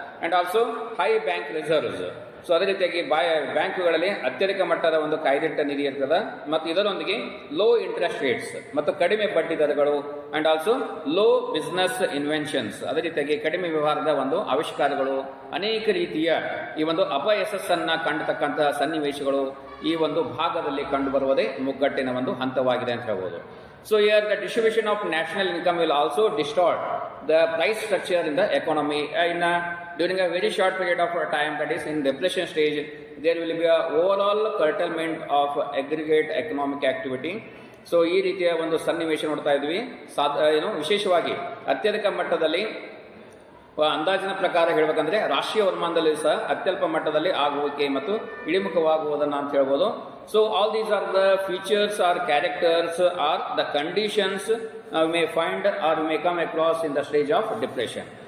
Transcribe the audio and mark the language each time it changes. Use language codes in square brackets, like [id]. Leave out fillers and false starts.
[en] And also high bank reserves. [kn] So ಅದೇ ರೀತಿಯಾಗಿ ಬ್ಯಾಂಕುಗಳಲ್ಲಿ ಅತ್ಯಧಿಕ ಮಟ್ಟದ ಒಂದು ಕಾಯ್ದಿಟ್ಟ ನಿಧಿ ಇರ್ತದೆ, ಮತ್ತು ಇದರೊಂದಿಗೆ [en] low interest rates [kn] ಮತ್ತು ಕಡಿಮೆ ಬಡ್ಡಿ ದರಗಳು, [en] And also low business inventions. [kn] ಅದೇ ರೀತಿಯಾಗಿ ಕಡಿಮೆ ವ್ಯವಹಾರದ ಒಂದು ಆವಿಷ್ಕಾರಗಳು, ಅನೇಕ ರೀತಿಯ ಈ ಒಂದು ಅಪಯಶಸ್ಸನ್ನ ಕಂಡತಕ್ಕಂತಹ ಸನ್ನಿವೇಶಗಳು ಈ ಒಂದು ಭಾಗದಲ್ಲಿ ಕಂಡು ಬರುವುದೇ ಮುಗ್ಗಟ್ಟಿನ ಒಂದು ಹಂತವಾಗಿದೆ ಅಂತ ಹೇಳ್ಬೋದು. [en] So here the distribution of national income will also distort the price structure in the economy. During a very short period of time, that is in depression stage, there will be a overall curtailment of aggregate economic activity. [kn] So ಈ ರೀತಿಯ ಒಂದು ಸನ್ನಿವೇಶ ನೋಡ್ತಾ ಇದ್ವಿ. ವಿಶೇಷವಾಗಿ ಅತ್ಯಧಿಕ ಮಟ್ಟದಲ್ಲಿ ಅಂದಾಜಿನ ಪ್ರಕಾರ ಹೇಳಬೇಕಂದ್ರೆ ರಾಷ್ಟ್ರೀಯ ವರಮಾನದಲ್ಲಿ ಸಹ ಅತ್ಯಲ್ಪ ಮಟ್ಟದಲ್ಲಿ ಆಗುವಿಕೆ ಮತ್ತು ಇಳಿಮುಖವಾಗುವುದನ್ನು ಅಂತ ಹೇಳ್ಬೋದು. [en] So all these are the features or characters or the conditions may find or may come across in the stage of depression.